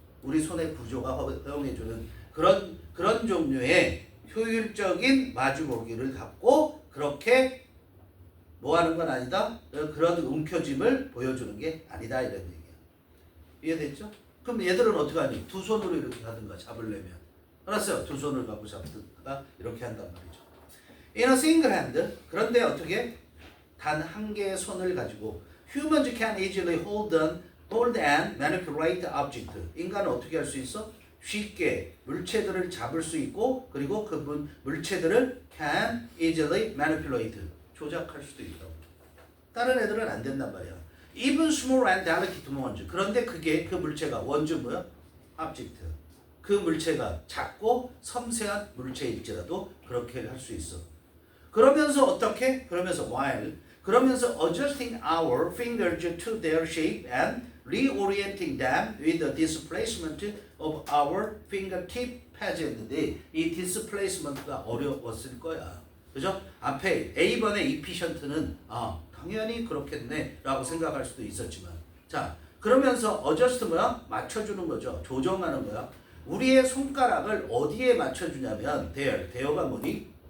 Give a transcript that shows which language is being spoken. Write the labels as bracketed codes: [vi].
[ko] 우리 손의 구조가 허용해주는 그런 종류의 효율적인 마주보기를 갖고 그렇게 뭐하는 건 아니다. 그런 움켜짐을 보여주는 게 아니다 이런 얘기야. 이해됐죠? 그럼 얘들은 어떻게 하니? 두 손으로 이렇게 하든가 잡으려면. 알았어요? 두 손을 갖고 잡든가 이렇게 한단 말이죠. [en] In a single hand. [ko] 그런데 어떻게? 단 한 개의 손을 가지고 [en] humans can easily hold and manipulate object. [ko] 인간은 어떻게 할 수 있어? 쉽게 물체들을 잡을 수 있고 그리고 그 물체들을 [en] can easily manipulate. [ko] 조작할 수도 있다고. 다른 애들은 안 된단 말이야. [en] Even small and delicate ones. [ko] 그런데 그 물체가 원주 뭐야? [en] object. [ko] 그 물체가 작고 섬세한 물체일지라도 그렇게 할 수 있어. 그러면서 어떻게? 그러면서 [en] while 그러면서 adjusting our fingers to their shape and reorienting them with the displacement of our fingertip pads. [ko] 이 displacement가 어려웠을 거야. 그죠? 앞에 A번의 efficient는 당연히 그렇겠네 라고 생각할 수도 있었지만 자 그러면서 adjust 뭐야? 맞춰주는 거죠. 조정하는 거야. 우리의 손가락을 어디에 맞춰주냐면 there가 뭐니?